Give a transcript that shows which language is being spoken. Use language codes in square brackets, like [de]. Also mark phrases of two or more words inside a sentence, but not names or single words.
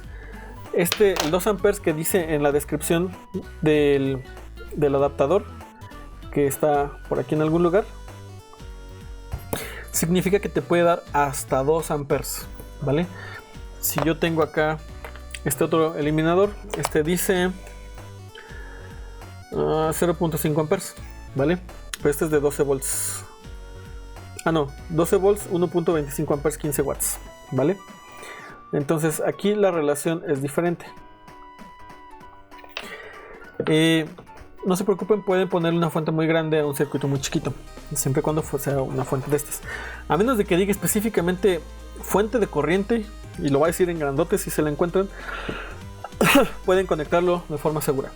[es] El 2 amperes que dice en la descripción del adaptador, que está por aquí en algún lugar, significa que te puede dar hasta 2 amperes, ¿vale? Si yo tengo acá este otro eliminador, dice 0.5 amperes, ¿vale? Pero este es de 12 volts. 12 volts, 1.25 amperes, 15 watts, ¿vale? Entonces aquí la relación es diferente. No se preocupen, pueden poner una fuente muy grande a un circuito muy chiquito, siempre y cuando sea una fuente de estas. A menos de que diga específicamente fuente de corriente, y lo va a decir en grandote si se la encuentran, pueden conectarlo de forma segura.